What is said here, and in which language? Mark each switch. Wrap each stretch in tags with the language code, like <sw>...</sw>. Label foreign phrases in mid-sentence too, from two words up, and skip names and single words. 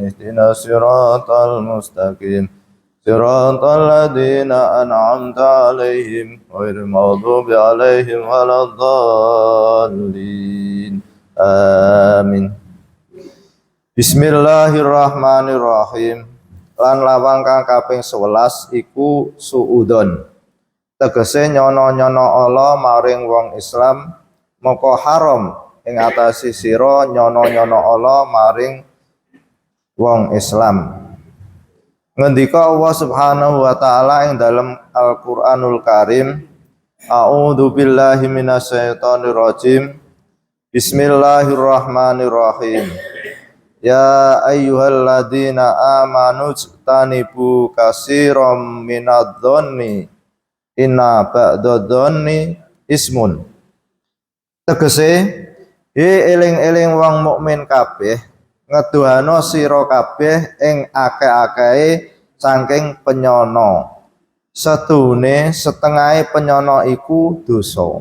<ar>اهدنا الصراط المستقيم. صراط الذين أنعمت عليهم غير المغضوب عليهم ولا الضالين. Amin. Bismillahirrahmanirrahim.</ar> <jv>Lan lawang kang kaping 11 iku suudon. Tegese nyono-nyono Allah maring wong Islam, moko haram ing atase sira nyono-nyono Allah maring wong Islam. Ngendika Allah</jv> <ar>سبحانه وتعالى</ar> <jv>ing dalam Al-Qur'anul Karim,</jv> <ar>أعوذ بالله من الشيطان الرجيم. Bismillahirrahmanirrahim. يا أيها الذين آمنوا اجتنبوا كثيرا من الظن إن بعض الظن إثم.</ar> <jv>Tegese eling-eling wong mukmin kabeh, ngeduhana sira kabeh ing akeh-akehe saking penyono. Sedune setengahe penyono iku dosa.</jv>